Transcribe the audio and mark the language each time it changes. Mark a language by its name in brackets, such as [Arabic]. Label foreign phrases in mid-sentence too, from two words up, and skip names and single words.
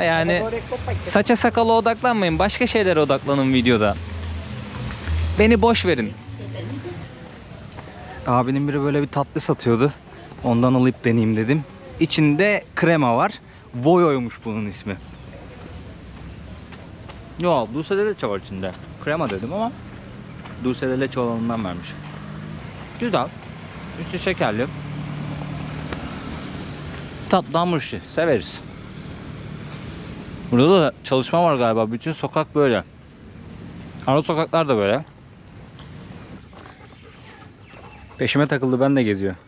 [Turkish] Yani saça sakala odaklanmayın. Başka şeylere odaklanın videoda. Beni boş verin. Abinin biri böyle bir tatlı satıyordu. Ondan alıp deneyeyim dedim. İçinde krema var. Voyo'ymuş bunun ismi. Yo, [Spanish] dulce de leche [Turkish] var içinde. Krema dedim ama [Spanish] dulce de leche [Turkish] olanından vermiş. Güzel. Üstü şekerli. Tatlı hamur işi. Severiz. Burada da çalışma var galiba. Bütün sokak böyle. Ara sokaklar da böyle. Peşime takıldı, ben de geziyor.